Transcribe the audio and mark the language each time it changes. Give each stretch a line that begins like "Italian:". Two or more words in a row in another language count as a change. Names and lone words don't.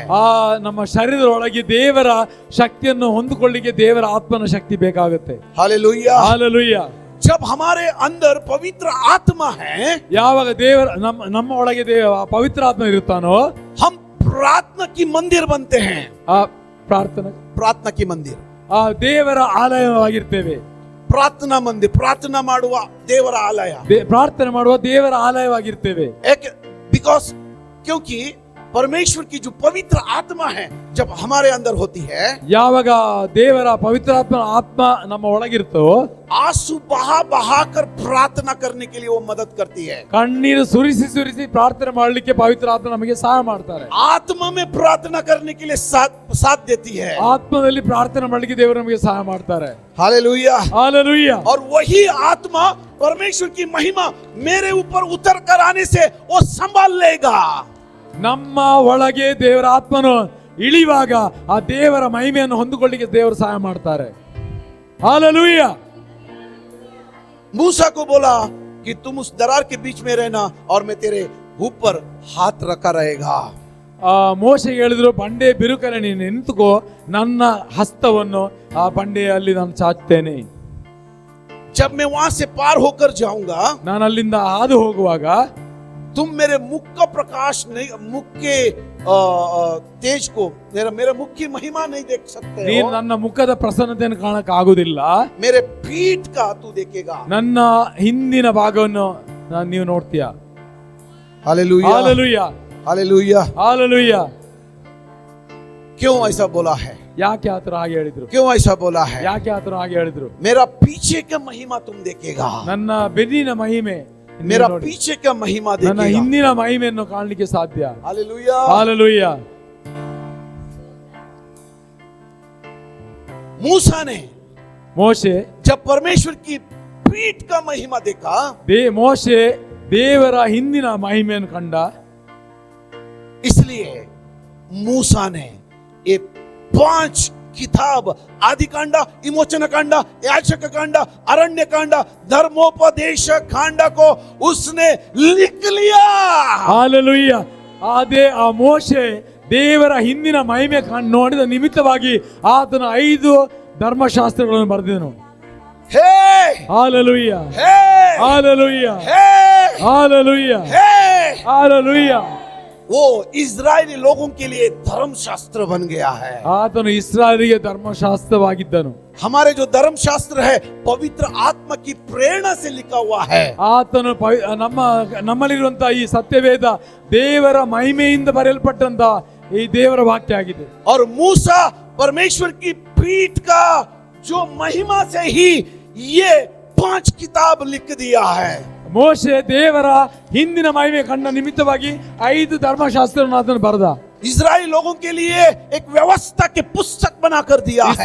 Kannada: ನಮ್ಮ ಶರೀರದ ಒಳಗೆ ದೇವರ ಶಕ್ತಿಯನ್ನು ಹೊಂದಿಕೊಳ್ಳಿಕ್ಕೆ ದೇವರ ಆತ್ಮನ ಶಕ್ತಿ ಬೇಕಾಗುತ್ತೆ.
Hindi: हालेलुया,
Kannada: ಹಾಲೆಲೂಯಾ.
Hindi: जब हमारे अंदर पवित्र आत्मा है,
Kannada: ಯಾವಾಗ ದೇವರ ನಮ್ಮ ಒಳಗೆ ಪವಿತ್ರ ಆತ್ಮ ಇರುತ್ತಾನೋ
Hindi: हम प्रार्थना की मंदिर बनते हैं। प्रार्थना की मंदिर,
Kannada: ದೇವರ ಆಲಯವಾಗಿರ್ತೇವೆ.
Hindi: प्रार्थना मंदिर,
Kannada: प्रार्थना ಮಾಡುವ ದೇವರ ಆಲಯ, ಪ್ರಾರ್ಥನೆ ಮಾಡುವ ದೇವರ ಆಲಯವಾಗಿರ್ತೇವೆ.
Hindi: बिकॉज क्योंकि परमेश्वर की जो पवित्र आत्मा है जब हमारे अंदर होती है,
Kannada: ಯಾವಾಗ ದೇವರ ಪವಿತ್ರಾತ್ಮ ಆತ್ಮ ನಮ್ಮ ಒಳಗಿರ್ತೋ
Hindi: आंसू बहा बहा कर प्रार्थना करने के लिए वो मदद करती है।
Kannada: ಕಣ್ಣೀರು ಸುರಿಸಿ ಪ್ರಾರ್ಥನೆ ಮಾಡಲಿಕ್ಕೆ ಪವಿತ್ರ ಆತ್ಮ ನಮಗೆ ಸಹಾಯ ಮಾಡ್ತಾರೆ.
Hindi: आत्मा में प्रार्थना करने के लिए साथ देती है।
Kannada: ಆತ್ಮದಲ್ಲಿ ಪ್ರಾರ್ಥನೆ ಮಾಡಲಿಕ್ಕೆ ದೇವರು ನಮಗೆ ಸಹಾಯ ಮಾಡ್ತಾರೆ.
Hindi: हालेलुया,
Kannada: ಹಾಲೆಲೂಯಾ.
Hindi: और वही आत्मा परमेश्वर की महिमा मेरे ऊपर उतर कर आने से वो संभाल लेगा।
Kannada: ನಮ್ಮ ಒಳಗೆ ದೇವರ ಆತ್ಮನು ಇಳಿವಾಗ ಆ ದೇವರ ಮಹಿಮೆಯನ್ನು ಹೊಂದಿಕೊಳ್ಳಿಕ್ಕೆ ದೇವರು ಸಹಾಯ ಮಾಡ್ತಾರೆ. ಹಾಲೆಲೂಯಾ.
Hindi: मूसा को बोला कि तुम उस दरार के बीच में रहना और मैं तेरे ऊपर हाथ रखा रहेगा।
Kannada: ಮೋಶೆಗೆ ಹೇಳಿದ್ರು, ಬಂಡೆ ಬಿರುಕಲ್ಲಿ ನೀನು ನಿಂತುಕೋ, ನನ್ನ ಹಸ್ತವನ್ನು ಆ ಬಂಡೆಯಲ್ಲಿ ನಾನು ಚಾಚ್ತೇನೆ.
Hindi: जब मैं वहां से पार होकर जाऊंगा,
Kannada: ನಾನು ಅಲ್ಲಿಂದ ಹಾದು ಹೋಗುವಾಗ
Hindi: तुम मेरे मुख का प्रकाश नहीं, मुख के तेज को, मेरे मुख की महिमा नहीं देख सकते
Kannada: ನೀನು
Hindi: हो।
Kannada: ನನ್ನ ಮುಖದ ಪ್ರಸನ್ನತೆಯನ್ನು ಕಾಣಕ್ಕೆ ಆಗುದಿಲ್ಲ.
Hindi: मेरे पीठ का तू देखेगा।
Kannada: ನನ್ನ ಹಿಂದಿನ ಭಾಗವನ್ನು ನೀವು ನೋಡ್ತೀಯಾ.
Hindi: हालेलुया,
Kannada: ಹಾಲೆಲೂಯಾ,
Hindi: हालेलुया।
Kannada: ಹಾಲೆಲೂಯಾ.
Hindi: क्यों ऐसा बोला है?
Kannada: ಯಾಕೆ ಆತರ ಹಾಗೆ ಹೇಳಿದ್ರು?
Hindi: क्यों ऐसा बोला है?
Kannada: ಯಾಕೆ ಆತರ ಹಾಗೆ ಹೇಳಿದ್ರು?
Hindi: मेरा पीछे का महिमा तुम देखेगा।
Kannada: ನನ್ನ ಬೆನ್ನಿನ ಮಹಿಮೆ,
Hindi: मेरा पीछे का महिमा
Kannada: ನನ್ನ
Hindi: देखेगा।
Kannada: ಹಿಂದಿನ ಮಹಿಮೆಯನ್ನು ಕಾಣಲಿಕ್ಕೆ ಸಾಧ್ಯ.
Hindi: हालेलुया,
Kannada: ಹಾಲೆಲೂಯಾ.
Hindi: मूसा ने
Kannada: ಮೋಶೆ
Hindi: जब परमेश्वर की पीठ का महिमा देखा,
Kannada: ಮೋಶೆ ದೇವರ ಹಿಂದಿನ ಮಹಿಮೆಯನ್ನು ಕಂಡ.
Hindi: इसलिए मूसा ने ये 5 किताब, आदि कांड, विमोचन कांड, याचक कांड, अरण्य कांड, धर्मोपदेश कांड को उसने लिख लिया।
Kannada: ಹಾಲೆಲೂಯಾ. ಅದೇ ಆ ಮೋಶೆ ದೇವರ ಹಿಂದಿನ ಮಹಿಮೆ ನೋಡಿದ ನಿಮಿತ್ತವಾಗಿ ಆತನ 5 ಧರ್ಮಶಾಸ್ತ್ರಗಳನ್ನು ಬರೆದನು.
Hindi: हे
Kannada: ಹಾಲೆಲೂಯಾ,
Hindi: हे
Kannada: ಹಾಲೆಲೂಯಾ,
Hindi: हे
Kannada: ಹಾಲೆಲೂಯಾ,
Hindi: हे
Kannada: ಹಾಲೆಲೂಯಾ.
Hindi: वो इजरायली लोगों के लिए धर्मशास्त्र बन गया है।
Kannada: ಆತನು ಇಸ್ರಾಯೇಲಿಗೆ ಧರ್ಮಶಾಸ್ತ್ರವಾಗಿದ್ದನು.
Hindi: हमारे जो धर्मशास्त्र है पवित्र आत्मा की प्रेरणा से लिखा हुआ है।
Kannada: ಆತನು ನಮ್ಮಲ್ಲಿರುವಂತಹ ಈ ಸತ್ಯವೇದ ದೇವರ ಮಹಿಮೆಯಿಂದ ಬರೆಯಲ್ಪಟ್ಟಂತ ಈ ದೇವರ ವಾಕ್ಯ ಆಗಿದೆ.
Hindi: और मूसा परमेश्वर की पीठ का जो महिमा से ही ये 5 किताब लिख दिया है।
Kannada: ಮೋಶೆ ದೇವರ ಹಿಂದಿನ ಮಹಿಮೆ ಕಂಡ ನಿಮಿತ್ತವಾಗಿ 5 ಧರ್ಮಶಾಸ್ತ್ರವನ್ನು ಆತನು ಬರೆದ.
Hindi: इजराइल लोगों के लिए एक व्यवस्था के पुस्तक बनाकर दिया है।